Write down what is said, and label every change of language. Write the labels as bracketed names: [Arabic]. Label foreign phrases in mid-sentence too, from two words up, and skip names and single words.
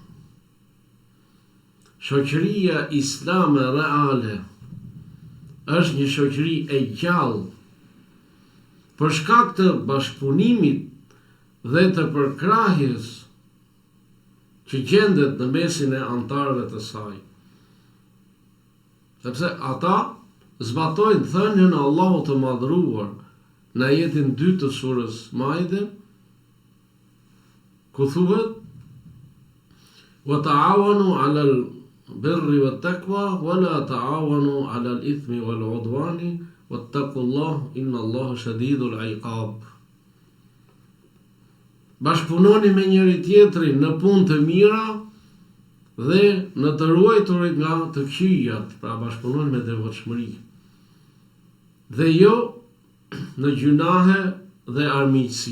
[Albanian] Shoqëria islame reale është një shoqëri e gjallë për shkak të bashkëpunimit dhe të përkrahjes që gjendet në mesin e anëtarëve të saj. Sepse ata zbatojnë thënien e Allahut të madhëruar në ajetin 2 të surës Maide, ku thuhet: [Arabic] "وتعاونوا على البر والتقوى ولا تعاونوا على الإثم والعدوان واتقوا الله إن الله شديد العقاب." [Albanian] Bashkëpunoni me njëri tjetrin në punë të mira dhe në të ruajturit nga të këqijat, pra bashkëpunoni me devotshmëri. Dhe jo në gjunahe dhe armiqësi.